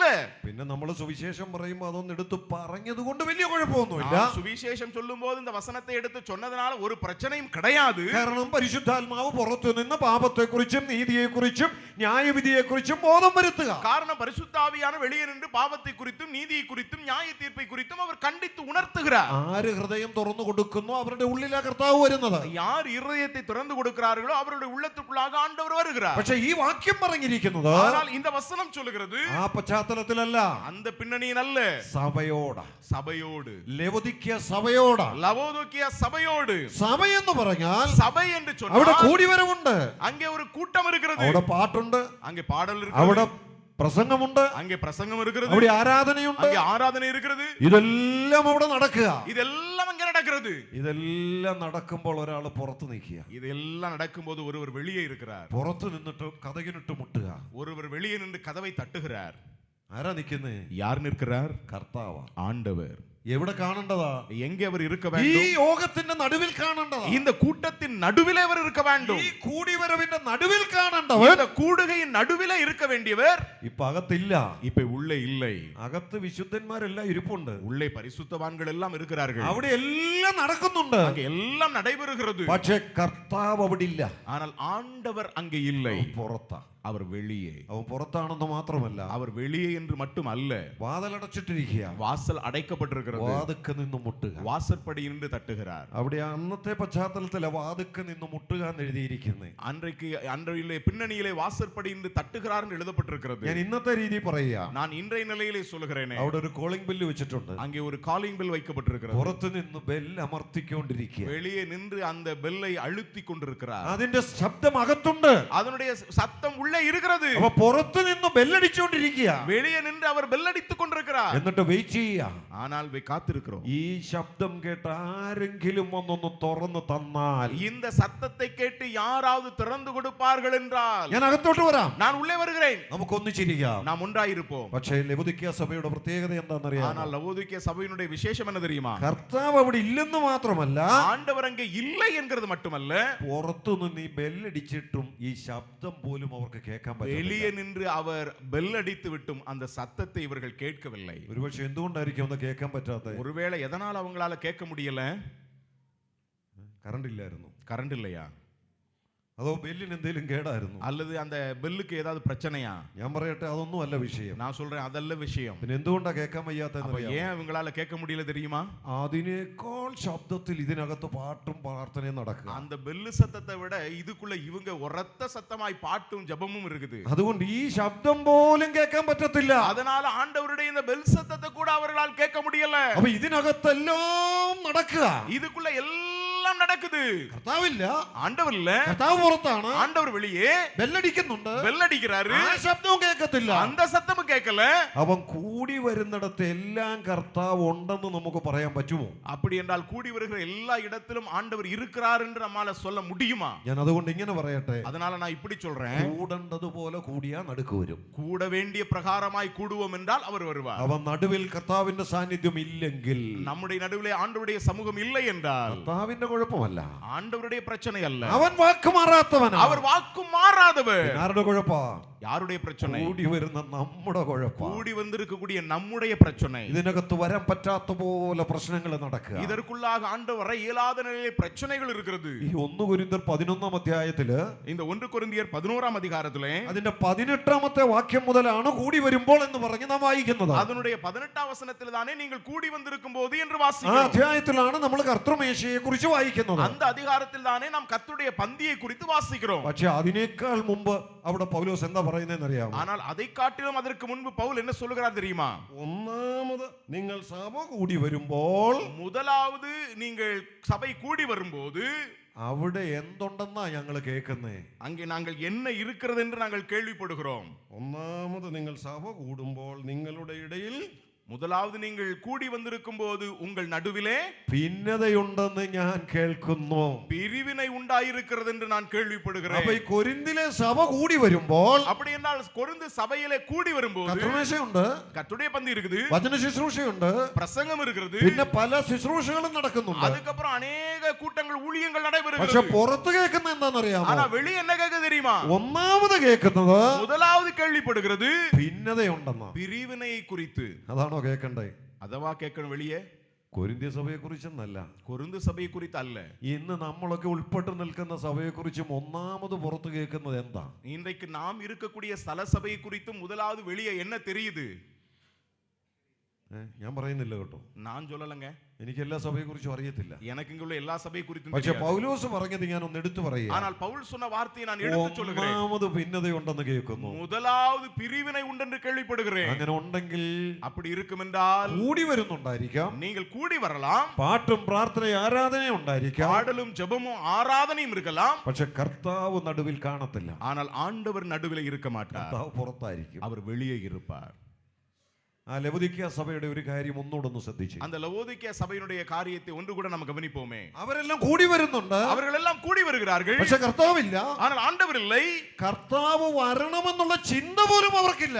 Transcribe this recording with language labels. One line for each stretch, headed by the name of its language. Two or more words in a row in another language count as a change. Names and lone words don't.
Malayalam: പിന്നെ നമ്മൾ സുവിശേഷം പറയുമ്പോൾ അതൊന്നും എടുത്ത് പറഞ്ഞത് കൊണ്ട് വലിയ കുഴപ്പമൊന്നുമില്ല.
Tamil: சுவிசேஷம் சொல்லும்போது இந்த வசனத்தை எடுத்து சொன்னதனால ஒரு பிரச்சனையும் கிடையாது.
Malayalam: കാരണം പരിശുദ്ധാത്മാവ് പുറത്തു നിന്ന് പാപത്തെക്കുറിച്ചും നീതിയെക്കുറിച്ചും ന്യായവിധിയെക്കുറിച്ചും ബോധം വരുത്തുക.
Tamil: காரணம் பரிசுத்தாவியான வெளியே நின்று பாவத்தை குறித்தும் நீதியை குறித்தும் நியாய தீர்ப்பை குறித்தும் அவர் கண்டித்து உணர்த்துகிறார்.
Malayalam: ആര് ഹൃദയം തുറന്നു കൊടുക്കുന്നു അവരുടെ ഉള്ളിലാ കർത്താവ് വരുന്നത്.
Tamil: யார் இருதயத்தை திறந்து கொடுக்கிறார்களோ அவருடைய உள்ளத்துக்குள்ளாக ஆண்டவர் வருகிறார்.
Malayalam: പക്ഷെ ഈ വാക്യം പറഞ്ഞിരിക്കുന്നത്
Tamil: ஆனால் இந்த வசனம் சொல்லுகிறது
Malayalam: ആ പശ്ചാത്തലത്തിലല്ല,
Tamil: அந்த பின்னணியில் அல்ல,
Malayalam: സഭയോടാ,
Tamil: சபையோடு,
Malayalam: ലവോദിക്കിയ സഭയോടാ.
Tamil: லவோதிக்கியா சபையோடு.
Malayalam: സഭ എന്ന് പറഞ്ഞാൽ
Tamil: சபை என்று
Malayalam: അവിടെ
Tamil: சொன்னால்
Malayalam: കൂടിവരവുണ്ട്,
Tamil: அங்கே ஒரு கூட்டம் இருக்கிறது,
Malayalam: അവിടെ പാട്ടുണ്ട്,
Tamil: அங்கே பாடல்
Malayalam: അവിടെ
Tamil: இருக்கிறது,
Malayalam: പ്രസംഗമുണ്ട്,
Tamil: அங்கே பிரசங்கம் இருக்கிறது,
Malayalam: അവിടെ ആരാധനയുണ്ട്,
Tamil: அங்கே ஆராதனை இருக்கிறது.
Malayalam: ഇതെല്ലാം അവിടെ നടക്കുക.
Tamil: இதெல்லாம் அங்கே நடக்கிறது.
Malayalam: ഇതെല്ലാം നടക്കുമ്പോൾ ഒരാൾ പുറത്ത് നിൽക്കുക.
Tamil: இதெல்லாம் நடக்கும்போது ஒருவர் வெளியே இருக்கிறார்.
Malayalam: പുറത്ത് നിന്നിട്ട് കതകിനിട്ട് മുട്ടുക.
Tamil: ஒருவர் வெளியே நின்று கதவை தட்டுகிறார்.
Malayalam: ആരാ നിൽക്കുന്നേ?
Tamil: யார் நிற்கிறார்?
Malayalam: കർത്താവാ.
Tamil: ஆண்டவர்.
Malayalam: എവിടെ കാണേണ്ടതാ?
Tamil: எங்கே அவர் இருக்க
Malayalam: ഈ
Tamil: வேண்டும்?
Malayalam: യോഗത്തിന്റെ നടുവിൽ കാണേണ്ടതാ.
Tamil: இந்த கூட்டத்தின் நடுவிலே அவர் இருக்க வேண்டும்.
Malayalam: ഈ കൂടിവരവിന്റെ നടുവിൽ കാണേണ്ടവർ
Tamil: இந்த கூடுகையின் நடுவிலே இருக்க வேண்டியவர்
Malayalam: ഇപ്പൊ അകത്തില്ല.
Tamil: இப்ப உள்ளே இல்லை.
Malayalam: അകത്ത് വിശുദ്ധന്മാരെല്ലാം ഇരിപ്പുണ്ട്.
Tamil: உள்ளே பரிசுத்தவான்கள் எல்லாம் இருக்கிறார்கள்.
Malayalam: അവിടെ എല്ലാം നടക്കുന്നുണ്ട്.
Tamil: அங்கே எல்லாம் நடைபெறுகிறது.
Malayalam: പക്ഷെ കർത്താവ് അവിടെ ഇല്ല.
Tamil: ஆனால் ஆண்டவர் அங்கே இல்லை.
Malayalam: പുറത്താ.
Tamil: அவர் வெளியே.
Malayalam: അവൻ പുറത്താണെന്ന് മാത്രമല്ല,
Tamil: அவர் வெளியே என்று மட்டும் அல்ல,
Malayalam: വാതിലടച്ചിട്ടിരിക്കുക.
Tamil: வாசல் അടയ്ക്കപ്പെട്ടിരിக்கிறது.
Malayalam: വാതുക്ക നിന്ന് മുട്ടുക.
Tamil: வாசற்படி நின்று தட்டுகிறார்.
Malayalam: അവിടെ അന്നത്തെ പശ്ചാത്തലത്തിലെ വാതുക്ക നിന്ന് മുട്ടുക എന്ന് എഴുതിയിരിക്കുന്നത്.
Tamil: அன்றைய பின்னணியிலே வாசற்படி நின்று தட்டுகிறார் என்று எழுதப்பட்டிருக்கிறது.
Malayalam: ഞാൻ ഇന്നത്തെ രീതി പറയുക.
Tamil: நான் இன்றைய நிலையிலே சொல்லுகிறேன்.
Malayalam: അവിടെ ഒരു
English: calling bell
Malayalam: വെച്ചിട്ടുണ്ട്.
Tamil: அங்கே ஒரு
English: calling bell
Tamil: வைக்கப்பட்டிருக்கிறது.
Malayalam: പുറത്ത് നിന്ന് ബെല്ല് അമർത്തിക്കൊണ്ടിരിക്കുക.
Tamil: வெளியே நின்று அந்த பெல்லை அழுத்தி கொண்டிருக்கிறார்.
Malayalam: അതിന്റെ ശബ്ദം അകത്തുണ്ട്.
Tamil: அதனுடைய சத்தம் உள்ளே இருக்கிறது.
Malayalam: അപ്പൊ പുറത്ത് നിന്ന് ബെല്ലടിച്ചുകൊണ്ടിരിക്കുക.
Tamil: வெளியே நின்று அவர் பெல் அடித்துக் கொண்டிருக்கிறார்.
Malayalam: എന്നിട്ട് വെയിറ്റ് ചെയ്യുക.
Tamil: ஆனால் காத்திருக்கிறோம்.
Malayalam: ഈ ശബ്ദം കേട്ട് ആരെങ്കിലും ഒന്നൊന്ന് തുറന്നു തന്നാൽ,
Tamil: இந்த சத்தத்தை கேட்டு யாராவது திறந்து கொடுப்பார்கள் என்றால்
Malayalam: ഞാൻ അകത്തോട്ട് വരാം.
Tamil: நான் உள்ளே வருகிறேன்.
Malayalam: നമുക്ക് ഒന്നിച്ചിരിക്കാം.
Tamil: நாம் ഒன்றாயிருப்போம்.
Malayalam: പക്ഷേ ലവുദിക്യ സഭയുടെ പ്രത്യേകത എന്താണെന്നറിയാം?
Tamil: ஆனால் லவோதிக்கே சபையினுடைய விசேஷம் என்ன தெரியுமா?
Malayalam: കർത്താവ് അവിടെ ഇല്ലെന്ന് മാത്രമല്ല,
Tamil: ஆண்டவர் அங்கே இல்லை என்கிறது மட்டுமல்ல,
Malayalam: പുറത്തു നിന്ന് ഈ ബെല്ലടിച്ചിട്ടും ഈ ശബ്ദം പോലും അവർക്ക് കേൾക്കാൻ
Tamil: வெளியே
Malayalam: പറ്റില്ല.
Tamil: நின்று அவர் பெல் அடித்து விட்டும் அந்த சத்தத்தை இவர்கள் கேட்கவில்லை.
Malayalam: ഒരുപക്ഷെ എന്തുകൊണ്ടായിരിക്കും ഒന്ന് കേൾക്കാൻ പറ്റാത്ത?
Tamil: ஒருவேளை எதனால் அவங்களால கேட்க முடியல?
Malayalam: കറണ്ട് ഇല്ലായിരുന്നു,
Tamil: கரண்ட் இல்லையா?
Malayalam: അതോ ബെല്ലിന് എന്തെങ്കിലും കേടായിരുന്നു?
Tamil: அல்லது அந்த பெல்லுக்கு ஏதாவது பிரச்சனையா?
Malayalam: ഞാൻ പറയട്ടെ, അതൊന്നും അല്ല വിഷയം.
Tamil: நான் சொல்றேன் അതല്ല விஷயம்.
Malayalam: പിന്നെ എന്തുകൊണ്ടാ കേൾക്കാൻ വയ്യാത്ത?
Tamil: அப்ப ஏன் இவங்களால கேட்க முடியல தெரியுமா?
Malayalam: അതിനേക്കാൾ ശബ്ദത്തിൽ ഇതിനകത്ത് പാട്ടും പ്രാർത്ഥനയും നടക്കുക.
Tamil: அந்த பெல்லு சத்தத்தை விட இதுக்குள்ள இவங்க உரத்த சத்தமாய் பாட்டும் ஜெபமும் இருக்குது.
Malayalam: അതുകൊണ്ട് ഈ ശബ്ദം പോലും കേൾക്കാൻ പറ്റത്തില്ല.
Tamil: அதனால ஆண்டவருடைய இந்த பெல் சத்தத்தை கூட அவர்களால் கேட்க முடியல.
Malayalam: അപ്പൊ ഇതിനകത്തെല്ലാം നടക്കുക.
Tamil: இதுக்குள்ள எல்லாம் நடக்குது.
Malayalam: കർത്താവില്ല,
Tamil: ஆண்டவர் இல்ல,
Malayalam: കർത്താവ് പുറത്താണ്.
Tamil: ஆண்டவர் வெளியே
Malayalam: ബെല്ലടിക്കുന്നുണ്ട്,
Tamil: பெல் அடிக்கிறாரு.
Malayalam: ആ ശബ്ദവും കേൾക്കത്തില്ല.
Tamil: அந்த சத்தமும் கேட்கல.
Malayalam: അവൻ കൂടി വരുന്നിടത്ത് എല്ലാം കർത്താവ് ഉണ്ടെന്ന് നമുക്ക് പറയാൻ പറ്റുമോ?
Tamil: அப்படி என்றால் கூடி வருகிற எல்லா இடத்திலும் ஆண்டவர் இருக்கிறார் என்று நம்மால சொல்ல முடியுமா?
Malayalam: ഞാൻ അതുകൊണ്ട് ഇങ്ങനെ പറയട്ടെ,
Tamil: அதனால நான் இப்படி சொல்றேன்.
Malayalam: കൂടേണ്ടതുപോലെ കൂടിയാ നടുക്ക് വരും.
Tamil: கூட வேண்டிய பிரகாரமாய் கூடுவோம் என்றால் அவர் வருவார்.
Malayalam: അവൻ നടുവിൽ കർത്താവിന്റെ സാന്നിധ്യം ഇല്ലെങ്കിൽ,
Tamil: நம்முடைய நடுவிலே ஆண்டவருடைய சமூகம் இல்லை என்றால்
Malayalam: കർത്താവിന്റെ കുഴപ്പമല്ല,
Tamil: ஆண்டவருடைய பிரச்சனை அல்ல.
Malayalam: അവൻ വാക്ക് മാറാത്തവനാ.
Tamil: அவர் வாக்கு மாறாதவர்.
Malayalam: ആരുടെ കുഴപ്പാ?
Tamil: யாருடைய பிரச்சனை?
Malayalam: കൂടി വരുന്ന നമ്മുടെ കുഴപ്പാ.
Tamil: கூடி வந்திருக்கக்கூடிய நம்முடைய பிரச்சனை.
Malayalam: ഇതിനകത്ത് വരാൻ പറ്റാത്ത പോലെ പ്രശ്നങ്ങൾ നടക്കുക.
Tamil: இதற்குள்ளாக ஆண்டவரை இயலாத நிலையிலே பிரச்சனைகள் இருக்கிறது.
Malayalam: ഈ 1 കൊരിന്ത്യർ 11 അധ്യായത്തില്
Tamil: இந்த 1 கொரிந்தியர் 11 அதிகாரத்திலே
Malayalam: അതിന്റെ 18 വാക്യം മുതലാണ് കൂടി വരുമ്പോൾ എന്ന് പറഞ്ഞ് നാം വായിക്കുന്നത്.
Tamil: அதனுடைய 18 வசனத்தில் தானே நீங்கள் கூடி வந்திருக்கும் போது என்று
Malayalam: ആ
Tamil: வாசிக்கிறோம்.
Malayalam: അധ്യായത്തിലാണ് നമ്മൾ കർത്തൃമേശയെ കുറിച്ച് വായിക്കുന്നത്.
Tamil: அந்த அதிகாரத்தில் தானே நாம் கர்த்தருடைய பந்தியை குறித்து வாசிக்கிறோம்.
Malayalam: പക്ഷെ അതിനേക്കാൾ മുമ്പ് അവിടെ പൗലോസ് എന്താ പറയുന്നതെന്ന് അറിയാമോ?
Tamil: ஆனால் அதை காட்டிலும் அதற்கு முன்பு பவுல் என்ன சொல்லுகிறார் தெரியுமா?
Malayalam: ഒന്നാമത് നിങ്ങൾ സഭ കൂടി വരുമ്പോൾ,
Tamil: முதலாவது நீங்கள் சபை கூடி வரும்போது
Malayalam: അവിടെ എന്തുണ്ടെന്നാ ഞങ്ങൾ കേൾക്കുന്നേ?
Tamil: அங்கே நாங்கள் என்ன இருக்கிறது என்று நாங்கள் கேள்விப்படுகிறோம்.
Malayalam: ഒന്നാമത് നിങ്ങൾ സഭ കൂടുമ്പോൾ നിങ്ങളുടെ ഇടയിൽ
Tamil: முதலாவது நீங்கள் கூடி வந்திருக்கும் போது உங்கள் நடுவிலே
Malayalam: ഭിന്നതയുണ്ടെന്ന് ഞാൻ കേൾക്കുന്നു.
Tamil: பிரிவினை உண்டாயிருக்கிறது என்று நான் கேள்விப்படுகிறேன்.
Malayalam: അപ്പൊ ഈ കൊരിന്തിലെ സഭ കൂടി വരുമ്പോൾ,
Tamil: அப்படி என்றால் கொரிந்து சபையிலே கூடி வரும்போது
Malayalam: കർത്തൃമേശയുണ്ട്,
Tamil: கர்த்தருடைய பந்தி இருக்குது,
Malayalam: വചന ശുശ്രൂഷയുണ്ട്,
Tamil: பிரசங்கம் இருக்கிறது,
Malayalam: പിന്നെ പല ശുശ്രൂഷകളും നടക്കുന്നുണ്ട്.
Tamil: அதுக்கப்புறம் அநேக கூட்டங்கள் ஊழியங்கள்
Malayalam: പക്ഷെ
Tamil: நடைபெறுகிறது.
Malayalam: പുറത്ത് കേൾക്കുന്ന എന്താണെന്നറിയാമോ?
Tamil: ஆனா வெளியே என்ன கேட்க தெரியுமா?
Malayalam: ഒന്നാമത് കേൾക്കുന്നത്
Tamil: முதலாவது கேள்விப்படுகிறது
Malayalam: ഭിന്നതയുണ്ടെന്ന്.
Tamil: பிரிவினையை குறித்து.
Malayalam: അതാണോ കേൾക്കണ്ടേ?
Tamil: அதவா கேட்கணும் வெளியே?
Malayalam: കൊരിന്ത്യ സഭയെ കുറിച്ചെന്നല്ല,
Tamil: கொரிந்து சபையை குறித்து அல்ல.
Malayalam: ഇന്ന് നമ്മളൊക്കെ ഉൾപ്പെട്ട് നിൽക്കുന്ന സഭയെ കുറിച്ചും ഒന്നാമത് പുറത്ത് കേൾക്കുന്നത് എന്താ?
Tamil: இன்றைக்கு நாம் இருக்கக்கூடிய ஸ்தல சபையை குறித்தும் முதலாவது வெளியே என்ன தெரியுது?
Malayalam: ഞാൻ പറയുന്നില്ല കേട്ടോ,
Tamil: நான் சொல்லலைங்க,
Malayalam: എനിക്ക് എല്ലാ സഭയെ കുറിച്ചും അറിയത്തില്ല.
Tamil: எனக்கு இங்குள்ள எல்லா சபை குறித்தும்
Malayalam: പക്ഷെ
Tamil: தெரியாது.
Malayalam: പൗലോസ് പറഞ്ഞത് ഞാൻ ഒന്ന് എടുത്തു പറയാം.
Tamil: ஆனால் பவுல் சொன்ன வார்த்தையை நான் எடுத்து சொல்லுகிறேன்.
Malayalam: ഒന്നാമത് ഭിന്നതയുണ്ടെന്ന് കേൾക്കുന്നു.
Tamil: முதலாவது பிரிவினை உண்டென்று கேள்விப்படுகிறேன்.
Malayalam: അങ്ങനെ ഉണ്ടെങ്കിൽ
Tamil: அப்படி இருக்கும் என்றால்
Malayalam: കൂടി വരുന്നുണ്ടായിരിക്കാം,
Tamil: நீங்கள் கூடி வரலாம்,
Malayalam: പാട്ടും പ്രാർത്ഥനയും ആരാധനയും ഉണ്ടായിരിക്കാം,
Tamil: பாடலும் ஜெபமும் ஆராதனையும் இருக்கலாம்.
Malayalam: പക്ഷെ കർത്താവ് നടുവിൽ കാണത്തില്ല.
Tamil: ஆனால் ஆண்டவர் நடுவில் இருக்க மாட்டார்,
Malayalam: കർത്താവ് പുറത്തായിരിക്കും.
Tamil: அவர் வெளியே இருப்பார்.
Malayalam: ആ ലവുദിക്കയ സഭയുടെ ഒരു കാര്യം ഒന്നുകൂടെ ശ്രദ്ധിച്ചു.
Tamil: அந்த லவோதிக்கேய சபையினுடைய காரியத்தை ஒன்று கூட நம்ம கவனிப்போமே.
Malayalam: അവരെല്ലാം കൂടി വരുന്നുണ്ട്,
Tamil: அவர்கள் எல்லாம் கூடி வருகிறார்கள்,
Malayalam: പക്ഷെ കർത്താവില്ല.
Tamil: ஆனால் ஆண்டவர் இல்லை.
Malayalam: കർത്താവ് വരണമെന്നുള്ള ചിന്ത പോലും അവർക്കില്ല.